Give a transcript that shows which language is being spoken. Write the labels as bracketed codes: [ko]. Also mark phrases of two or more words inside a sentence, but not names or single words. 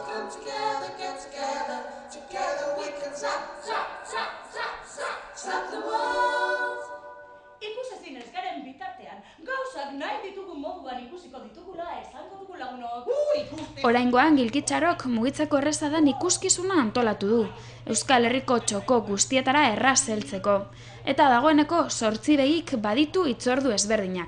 [en] together, get together. Together we can stop the world. [eu] Ikusezinez garen bitartean, gauzak nahi ditugun moduan ikusiko ditugula esango dugu lagunok. Oraingoan Gilkitxarok mugitzeko erreza den ikuskizuna antolatu du, Euskal Herriko txoko guztietara erraz heltzeko. Eta dagoeneko 8 begik baditu hitzordu ezberdinak.